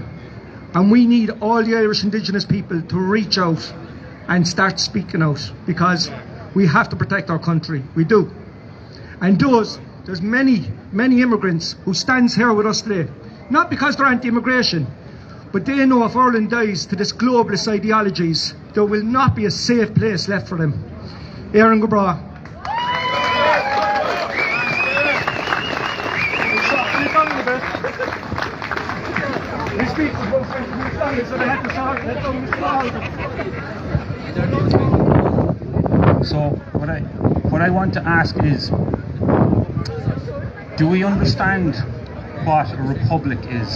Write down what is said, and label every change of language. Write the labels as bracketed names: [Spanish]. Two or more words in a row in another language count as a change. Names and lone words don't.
[English] And we need all the Irish Indigenous people to reach out and start speaking out, because we have to protect our country. We do. And there's many immigrants who stands here with us today, not because they're anti-immigration, but they know if Ireland dies to this globalist ideologies, there will not be a safe place left for them. [Irish] Éire go bra. [English] So what I want to ask is, do we understand what a republic is?